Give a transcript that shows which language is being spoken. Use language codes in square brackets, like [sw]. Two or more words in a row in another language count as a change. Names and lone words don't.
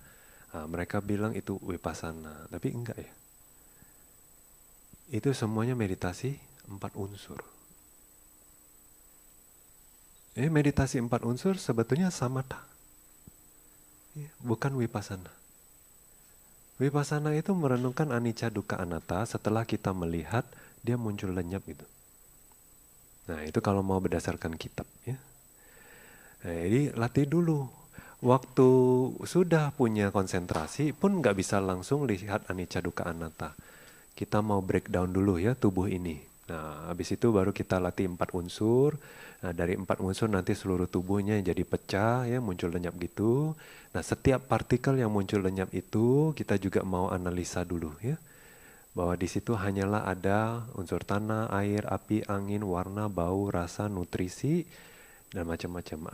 [id] Mereka bilang itu vipassana, tapi enggak ya. Itu semuanya meditasi 4 unsur. Meditasi 4 unsur sebetulnya samatha, bukan vipassana. Vipassana itu merenungkan [pi] anicca dukkha anatta [id] setelah kita melihat dia muncul lenyap itu. Nah itu kalau mau berdasarkan kitab ya. Nah, jadi latih dulu. Waktu sudah punya konsentrasi pun nggak bisa langsung lihat [pi] anicca dukkha anatta. [id] Kita mau breakdown dulu ya tubuh ini. Nah, habis itu baru kita latih 4 unsur. Nah, dari 4 unsur nanti seluruh tubuhnya jadi pecah ya, muncul lenyap gitu. Nah, setiap partikel yang muncul lenyap itu kita juga mau analisa dulu ya. Bahwa di situ hanyalah ada unsur tanah, air, api, angin, warna, bau, rasa, nutrisi, dan macam-macam.